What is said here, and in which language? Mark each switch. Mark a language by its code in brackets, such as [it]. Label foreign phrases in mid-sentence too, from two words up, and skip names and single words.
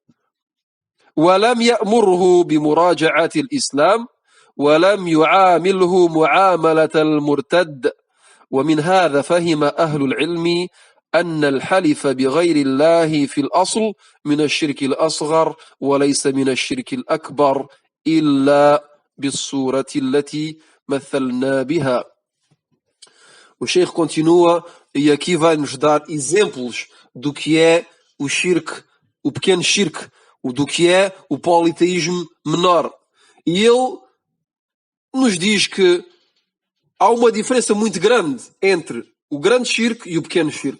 [ar] ولم يأمره بمراجعة الإسلام، ولم يعامله معاملة المرتد. ومن هذا فهم أهل العلم أن الحلف بغير الله في الأصل من الشرك الأصغر وليس من الشرك الأكبر إلا بالصورة التي مثلنا بها. [pt] O Sheikh continua e aqui vai nos dar exemplos do que é o shirk, o pequeno shirk, do que é o politeísmo menor. E ele nos diz que há uma diferença muito grande entre o grande shirk e o pequeno shirk.